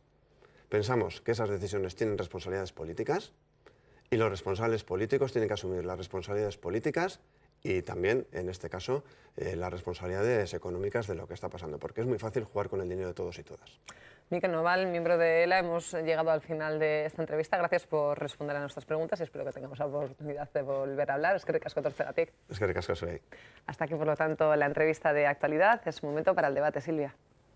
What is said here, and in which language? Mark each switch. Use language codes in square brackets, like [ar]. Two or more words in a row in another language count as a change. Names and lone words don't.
[es] Pensamos que esas decisiones tienen responsabilidades políticas y los responsables políticos tienen que asumir las responsabilidades políticas y también, en este caso, las responsabilidades económicas de lo que está pasando, porque es muy fácil jugar con el dinero de todos y todas. Mikel Noval, miembro de ELA, hemos llegado al final de esta entrevista. Gracias por responder a nuestras preguntas y espero que tengamos la oportunidad de volver a hablar. [eu] Eskerrik asko etortzeagatik. Eskerrik asko zuei. [es] Hasta aquí, por lo tanto, la entrevista de actualidad. Es momento para el debate, Silvia.